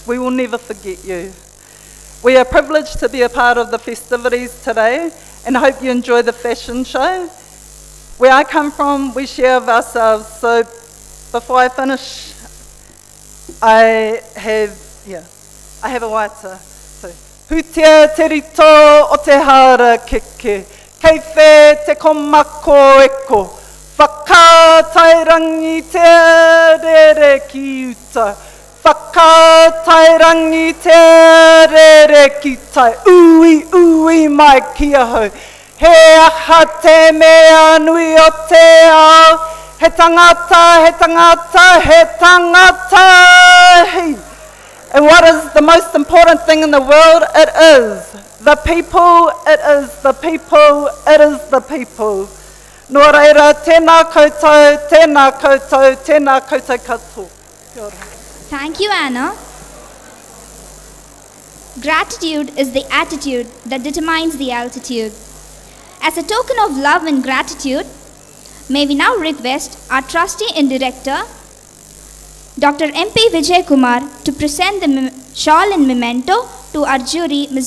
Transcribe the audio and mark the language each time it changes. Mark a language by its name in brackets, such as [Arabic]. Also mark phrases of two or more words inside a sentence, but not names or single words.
[English] We will never forget you. We are privileged to be a part of the festivities today and hope you enjoy the fashion show. Where I come from, we share of ourselves, so before I finish, I have a waita. So, [Māori] Hutia te rito o te hara keke, kei whē te komako eko, whakatairangi te rere ki uta, whakatairangi te rere ki tai, ui mai ki ahau. He aha te mea nui o te ao, he tangata, he tangata, he tangata, he. [English] And what is the most important thing in the world? It is the people, it is the people, it is the people. [Māori] Nō reira, tēnā koutou, tēnā koutou, tēnā koutou katoa. Kia ora. [English] Thank you, Anna. Gratitude is the attitude that determines the altitude. As a token of love and gratitude, may we now request our trustee and director, Dr. MP Vijay Kumar, to present the shawl and memento to our jury, Ms.